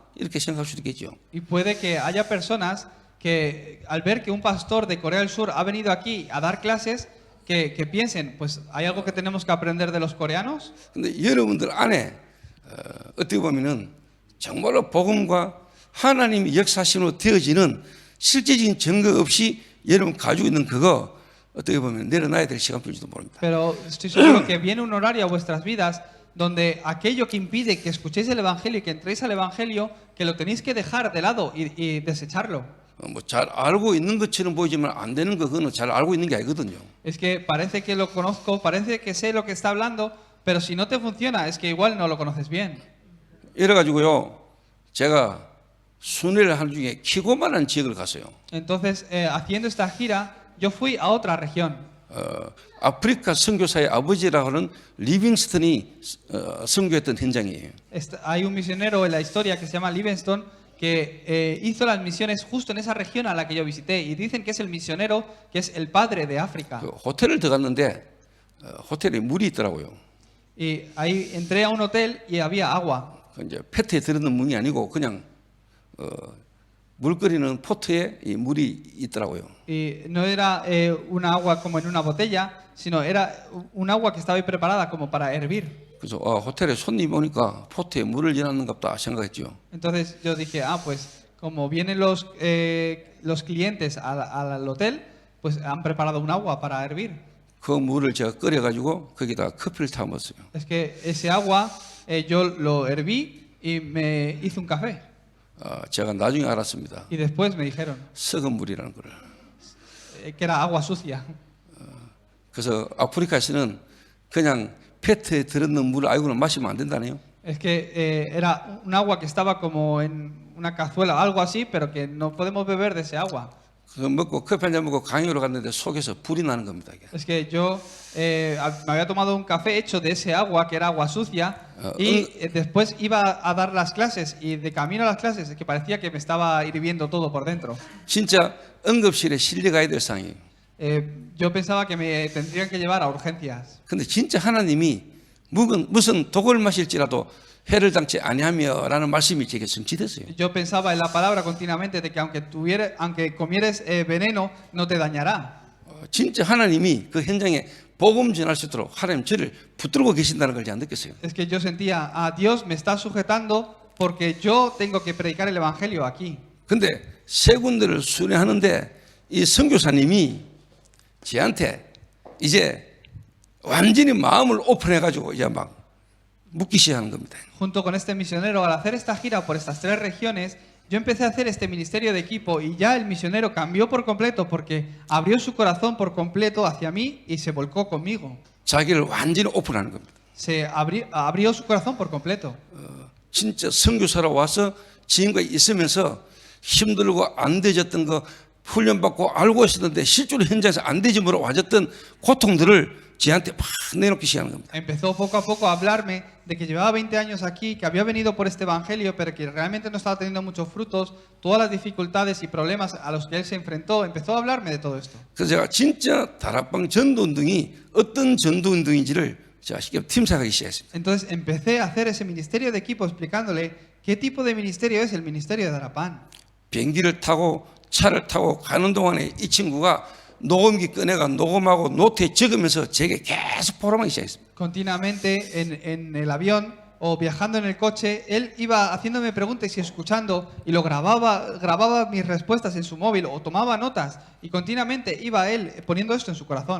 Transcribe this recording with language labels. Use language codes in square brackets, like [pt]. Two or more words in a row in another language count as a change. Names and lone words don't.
[ko] 이렇게 생각할 수도 있겠죠. [es] Y puede que haya personas que al ver que un pastor de Corea del Sur ha venido aquí a dar clases, que piensen, pues hay algo que tenemos que aprender de los coreanos. [ko] 근데 여러분들 안에 어떻게 보면은 정말로 복음과 하나님의 역사심으로 되어지는 실제적인 증거 없이 여러분 가지고 있는 그거 어떻게 보면 내려놔야 될 시간표일지도 모릅니다. [es] Pero estoy seguro que viene un horario a vuestras vidas donde aquello que impide que escuchéis el Evangelio y que entréis al Evangelio, que lo tenéis que dejar de lado y desecharlo. [ko] 뭐 잘 알고 있는 것처럼 보이지만 안 되는 거 그거는 잘 알고 있는 게 아니거든요. [es] Es que parece que lo conozco, parece que sé lo que está hablando, pero si no te funciona es que igual no lo conoces bien. [ko] 이래 가지고요. 제가 순회를 하는 중에 키고만한 지역을 갔어요. [es] Entonces, haciendo esta gira, yo fui a otra región. [ko] 아프리카 선교사의 아버지라고 하는 리빙스턴이 선교했던 현장이에요. [es] Hay un misionero en la historia que se llama Livingstone que hizo las misiones justo en esa región a la que yo visité y dicen que es el misionero que es el padre de África. [ko] 그 호텔을 들어갔는데 호텔에 물이 있더라고요. [es] Y ahí entré a un hotel y había agua. [ko] 그 이제 페트에 들어있는 물이 아니고 그냥 물 끓이는 포트에 이 물이 있더라고요. [es] Y no era una agua como en una botella, sino era un agua que estaba ahí preparada como para hervir. [ko] 그래서 호텔에 손님 오니까 포트에 물을 일하는갑다 생각했죠. [es] Entonces yo dije, pues como vienen los clientes al hotel, pues han preparado un agua para hervir. [ko] 그 물을 제가 끓여가지고 거기다 커피를 타 먹었어요. [es] Es que ese agua yo lo herví y me hice un café. [ko] 제가 나중에 알았습니다. [es] Y después me dijeron [ko] 썩은 물이라는 거를. [es] que era agua sucia. [ko] 그래서 아프리카에서는 그냥 페트에 들었는 물을 알고는 마시면 안 된다네요. [es] Es que era un agua que estaba como en una cazuela, algo así, pero que no podemos beber de ese agua. [ko] 그거 먹고 커피 한 잔 먹고 강의로 갔는데 속에서 불이 나는 겁니다. 이게. [es] Es que yo me había tomado un café hecho de ese agua, que era agua sucia, y después iba a dar las clases, y de camino a las clases, es que parecía que me estaba hirviendo todo por dentro. [ko] 진짜 응급실에 실려가야 될 상황이에요. [es] Yo pensaba que me tendrían que llevar a urgencias. [ko] 근데 진짜 하나님이 무슨 독을 마실지라도 해를 당치 아니하며라는 말씀이 제게 성취됐어요. [es] Yo pensaba en la palabra continuamente de que aunque comieres veneno no te dañará. [ko] 진짜 하나님이 그 현장에 복음 전할 수 있도록 하나님 저를 붙들고 계신다는 걸 제가 느꼈어요. [es] Es que yo sentía, Dios me está sujetando porque yo tengo que predicar el evangelio aquí. [ko] 근데 세 군데를 순회하는데 이 선교사님이 저한테 이제 완전히 마음을 오픈해가지고 이제 막 묻기 시작하는 겁니다. [es] Junto con este misionero, al hacer esta gira por estas 3 regiones, yo empecé a hacer este ministerio de equipo y ya el misionero cambió por completo porque abrió su corazón por completo hacia mí y se volcó conmigo. [ko] 자기를 완전히 오픈하는 겁니다. [es] Se abrió su corazón por completo. [ko] 진짜 선교사로 와서 지금까지 있으면서 힘들고 안 되졌던 거 훈련받고 알고 있었는데 실제로 현장에서 안 되짐으로 와졌던 고통들을 저한테 막 내놓기 시작하는 겁니다. [es] Empezó poco a poco a hablarme de que llevaba 20 años aquí, que había venido por este evangelio, pero que realmente no estaba teniendo muchos frutos, todas las dificultades y problemas a los que él se enfrentó. Empezó a hablarme de todo esto. [ko] 그래서 제가 진짜 다락방 전도운동이 어떤 전도운동인지를 제가 직접 팀사하기 시작했습니다. [es] Entonces empecé a hacer ese ministerio de equipo explicándole qué tipo de ministerio es el ministerio de Darapán. [ko] 비행기를 타고 차를 타고 가는 동안에 이 친구가 녹음기 꺼내가 녹음하고 노트에 적으면서 제게 계속 포럼하기 시작했습니다. [es] Continuamente en el avión o viajando en el coche, él iba haciéndome preguntas y escuchando y lo grababa mis respuestas en su móvil o tomaba notas y continuamente iba él poniendo esto en su corazón.